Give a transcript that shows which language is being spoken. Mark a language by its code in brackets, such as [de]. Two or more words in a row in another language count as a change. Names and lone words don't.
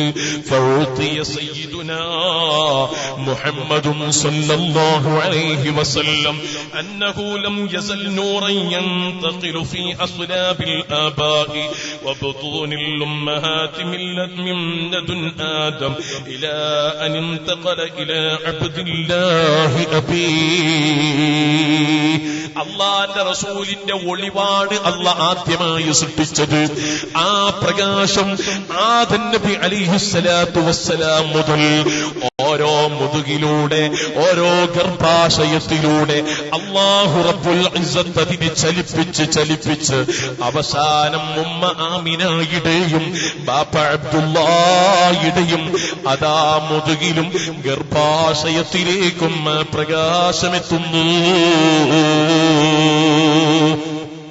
[ar] فأوتي سيدنا محمد صلى الله عليه وسلم أنه لم يزل نورا ينتقل في أصلاب الآباء وبطون الأمهات من لدن آدم إلى أن انتقل إلى عبد الله أبي. [ml] അള്ളാന്റെ റസൂലിന്റെ ഒളിവാണ് അള്ളാഹ് ആദ്യമായി സൃഷ്ടിച്ചത്. ആ പ്രകാശം ആദം നബി [ar] عليه الصلاة والسلام [ml] മുതൽ ഓരോ മുതുകിലൂടെ, ഓരോ ഗർഭാശയത്തിലൂടെ അല്ലാഹു [ar] رب العزة [ml] അതിനെ ചലിപ്പിച്ച് അവസാനം ഉമ്മ ആമിനയുടെയും ബാപ്പ അബ്ദുല്ലാഹിയുടെയും അതാ മുതുകിലും ഗർഭാശയത്തിലേക്കും പ്രകാശമെത്തുന്നു.